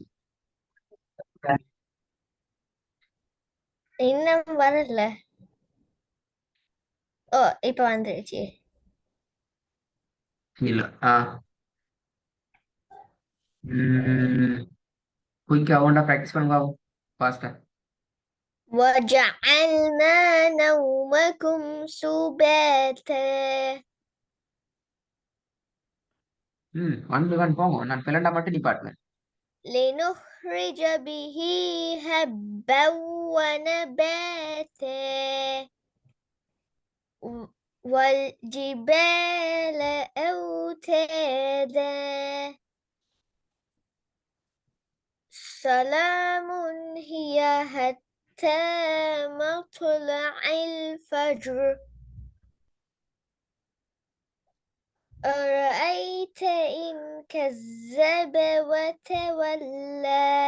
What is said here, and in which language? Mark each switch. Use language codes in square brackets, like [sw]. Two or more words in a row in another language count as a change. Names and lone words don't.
[ta] இன்னும் வரல. ஓ, இப்ப வந்துருச்சு. இல்ல. குயிக்கா ஒன்றா ப்ராக்டிஸ் பண்ணுங்க ஃபாஸ்டா. [ar] وَجَعَلْنَا نَوْمَكُمْ سُبَاتًا [en] one by one [ta] போங்க. நான் பிளண்டா மட்டும் நிப்பாட்டுவேன். [ar] لِنُخْرِجَ بِهِ حَبًّا وَنَبَاتًا وَالْجِبَالَ أَوْتَادًا سَلَامٌ هِيَ حَتَّى مَطْلَعِ الْفَجْرِ أَرَأَيْتَ إِنْ كَذَّبَ وَتَوَلَّى